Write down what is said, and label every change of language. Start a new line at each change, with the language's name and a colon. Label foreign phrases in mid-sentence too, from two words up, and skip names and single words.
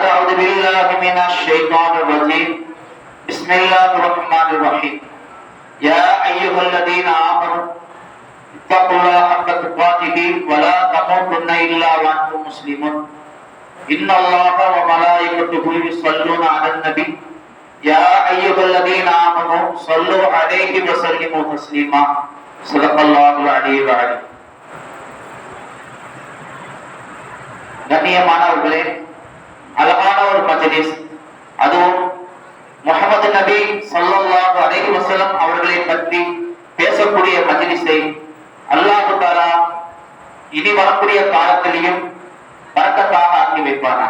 Arabic: أعوذ بالله من الشيطان الرجيم بسم الله الرحمن الرحيم يا أيها الذين آمنوا اتقوا الله حق تقاته ولا تموتن إلا وأنتم مسلمون إن الله وملائكته يصلون على النبي يا أيها الذين آمنوا صلوا عليه وسلموا تسليما صدق الله العلي العظيم.
Tamil: கண்ணியமானவர்களே, அழகான ஒரு மஜ்லிஸ், அதுவும் முஹம்மது நபி
Arabic: صلى الله عليه وسلم
Tamil: அவர்களை பற்றி பேசக்கூடிய மஜ்லிஸை அல்லாஹ் தஆலா இனி வரக்கூடிய காலத்திலையும் பரக்கத்தாக ஆக்கி வைப்பானா.